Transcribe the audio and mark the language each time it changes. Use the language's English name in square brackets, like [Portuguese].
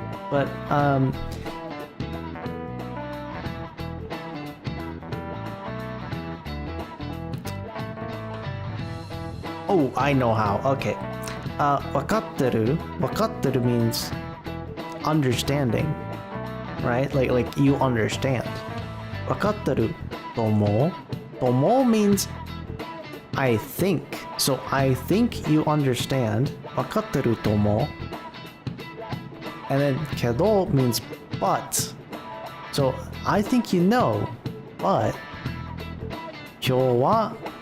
[English] But oh, I know how. Okay. [Japanese] わかってる [English] means understanding, right? Like you understand. [Japanese] わかってると思う [English] means I think. So I think you understand. [Japanese] わかってると思う [English] And then [Japanese] けど [English] means but. So I think you know, but [Japanese] 今日は